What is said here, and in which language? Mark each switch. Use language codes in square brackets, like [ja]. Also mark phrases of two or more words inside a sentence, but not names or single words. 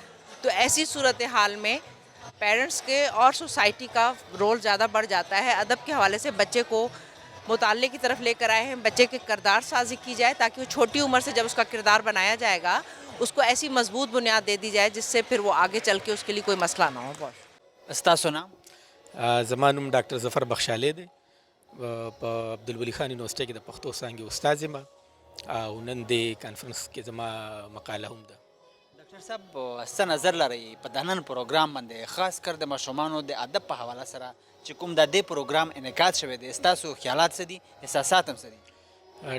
[ur] تو ایسی صورتحال میں پیرنٹس کے اور سوسائٹی کا رول زیادہ بڑھ جاتا ہے. ادب کے حوالے سے بچے کو مطالعے کی طرف لے کر آئے ہیں، بچے کے کردار سازی کی جائے تاکہ وہ چھوٹی عمر سے جب اس کا کردار بنایا جائے گا اس کو ایسی مضبوط بنیاد دے دی جائے جس سے پھر وہ آگے چل کے اس کے لیے کوئی مسئلہ نہ ہو. بہت [ps] استاسو نام؟ زما نوم ډاکټر ظفر بخشالی دی، په عبدالولي خان یونیورسټۍ کې د پښتو څانګې استاد یم، او نن دې کانفرنس کې زما مقاله هم ده. ڈاکٹر ډاکټر صاحب څه نظر لرئ په د نن پروګرام باندې خاص کر د ماشومانو د ادب په حواله سره چې کوم د دې پروګرام انعکاس شوی دی ستاسو خیالات څه دي احساسات هم څه دي؟